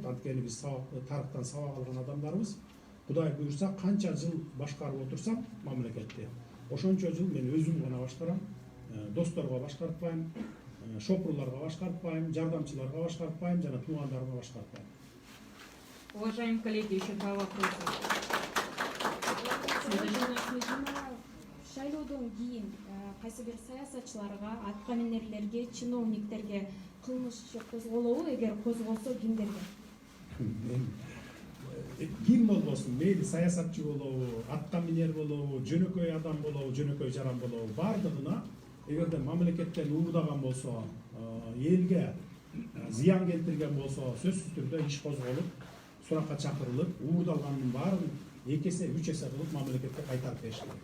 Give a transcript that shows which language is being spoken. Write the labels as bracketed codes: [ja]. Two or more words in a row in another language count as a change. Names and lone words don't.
[ky] Анткени биз тарыхтан сабак алган адамдарбыз. Кудай буйрса, канча жыл башкарып отурсам мамлекетти, ошончо жыл мен өзүм гана башкарам, досторго башкартпайм, шопурларга башкартпайм, жардамчыларга башкартпайм, жана туугандарыма башкартпайм. [ru] Уважаемые коллеги, еще 2 вопроса. [ky] В шайлоодон кийин кайсы бир саясатчыларга, аткаминерлерге, чиновниктерге кылмыш козголобу, эгер козголсо кимдерге? Ким болбосун, мейли саясатчы болобу, аткаминер болобу, жөнөкөй адам болобу, жөнөкөй жаран болобу, бардыгына эгерде мамлекеттен уурдаган болсо, элге зыян келтирген болсо, сөзсүз түрдө иш козголуп, суракка чакырылып, уурдалгандын баарын 2 эсе 3 эсе кылып мамлекетке кайтарып бериш керек.